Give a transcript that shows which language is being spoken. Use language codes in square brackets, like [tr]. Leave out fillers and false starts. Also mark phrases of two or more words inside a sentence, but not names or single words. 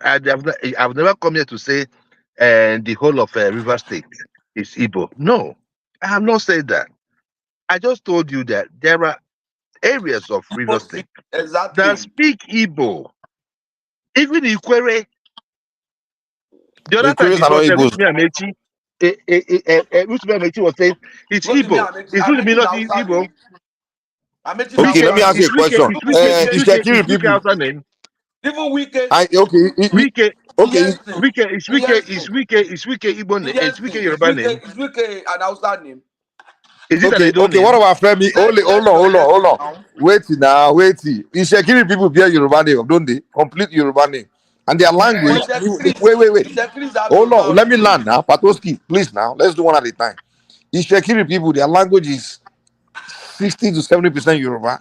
[en] I've never come here to say, the whole of River State is Igbo. No, I have not said that. I just told you that there are areas of River State that Exactly. speak Igbo. Even Ikwere. The The other time Queries are before, not say Igbos. Rotimi Amechi, Rotimi Amechi was saying it's Igbo. It's Rotimi Amechi is not Hausa Igbo. name. Amechi is Okay, let Hausa me ask name. you a question. Ishekiri It's Wike people. Hausa name. Even Wike, Wike, Okay. Iyensin, It's Wike Igbo name. It's Wike Iyensin, Yoruba name. is Wike an Hausa name. Is it an Okay, Edo what name? about Femi? Hold on. Now. Wait. Ishekiri people bear Yoruba name, don't they? Complete Yoruba name. And their But language. Wait. Ishekiri has Hold Yoruba on. Let me origin. land now. Patoski, please now. Let's do one at a time. Ishekiri people, their language is 60 to 70% Yoruba.